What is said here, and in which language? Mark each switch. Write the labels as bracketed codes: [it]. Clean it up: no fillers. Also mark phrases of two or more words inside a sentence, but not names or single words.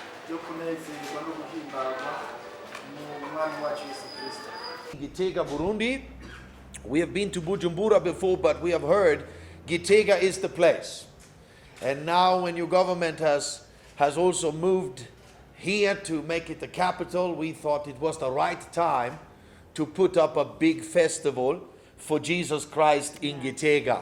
[rn] byo kunezerwa no guhimbazwa mu mwami wacu Yesu Kristo. Gitega, Burundi. [en] We have been to Bujumbura before, but we have heard Gitega is the place. And now when your government has also moved here to make it the capital, we thought it was the right time to put up a big festival for Jesus Christ in Gitega.